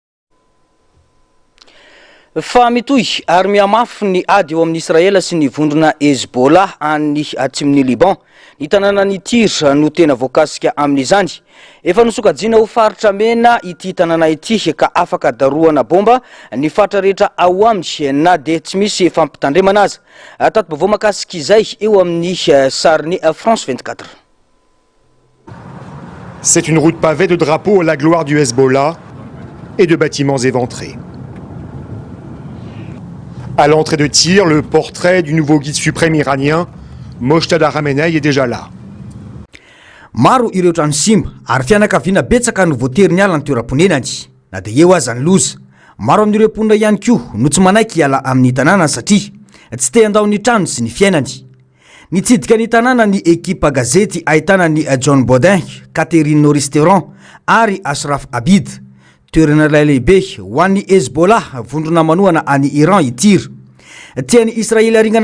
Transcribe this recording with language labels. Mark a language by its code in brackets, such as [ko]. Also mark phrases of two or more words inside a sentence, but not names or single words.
[mg] fa mitoy ary miamafy ny ady eo amin'ny Israela sy ny vondrona Hezbollah any atsimon'ny Liban ny tanàna ny Tir no tena voakasika amin'izany efa nosokajina ho faritra mena ity tanàna ity ka afaka daroana bomba ny faritra rehetra ao aminy na dia tsy misy fampitandremana azy tato-baovao makasika izay eo amin'ny sarin'ny France 24. [fr] C'est une route pavée de drapeaux à la gloire du Hezbollah et de bâtiments éventrés. À l'entrée de Tir, le portrait du nouveau guide suprême iranien, Mojtada Khamenei, est déjà là. [mg] Maro ireo trano simba ary fianakaviana betsaka no voatery ny ala ny toeram-ponenany na dia eo aza ny loza maro amin'ireo mponina ihany koa no tsy manaiky hiala amin'ny tanàna satria tsy te handao ny trano sy ny fiainany nitsidika ny tanàna ny ekipa gazety ahitana ny John Baudin, Catherine Restaurant ary Ashraf Abid toerana lehibe ho an'ny Hezbollah vondrona manohana any Iran Tir tiany Israely aringana